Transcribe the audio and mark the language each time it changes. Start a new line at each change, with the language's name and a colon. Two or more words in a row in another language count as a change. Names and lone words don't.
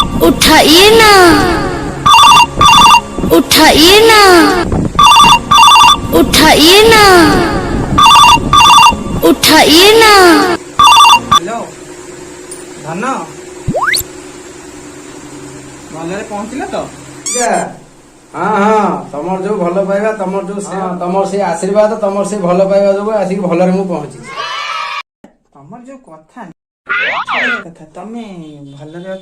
Hindi: उठाइए ना उठाइए ना उठाइए ना उठाइए ना।
Odia: हेलो धନ ଭଲରେ ପହଞ୍ଚିଲ ତ? ହଁ ହଁ ତମର ଯୋଉ ଭଲ ପାଇବା ତମର ଯୋଉ ତମର ସେଇ ଆଶୀର୍ବାଦ ତମର ସେଇ ଭଲ ପାଇବା ଯୋଗୁ ଆସିକି ଭଲରେ ମୁଁ ପହଞ୍ଚିଛି। ତମର ଯୋଉ କଥା କଥା ତମେ ଭଲରେ ଅଛ?